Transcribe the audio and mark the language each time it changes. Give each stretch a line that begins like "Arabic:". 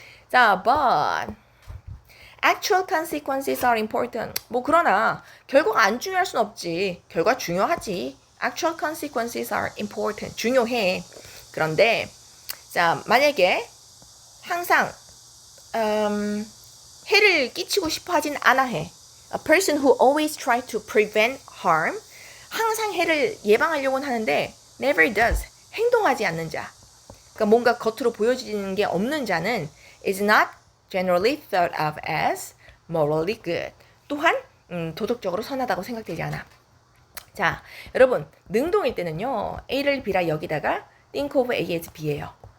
English: 자, but actual consequences are important.
Korean: 뭐 그러나 결과가 안 중요할 순 없지. 결과 중요하지.
English: Actual consequences are important.
Korean: 중요해. 그런데 자, 만약에 항상 해를 끼치고 싶어 하진 않아 해.
English: A person who always tries to prevent harm.
Korean: 항상 해를 예방하려고는 하는데
English: never does.
Korean: 행동하지 않는 자. 그러니까 뭔가 겉으로 보여지는 게 없는 자는
English: is not generally thought of as morally good.
Korean: 또한 도덕적으로 선하다고 생각되지 않아. 자, 여러분 능동일 때는요. A를 B라 여기다가 think of A as B예요.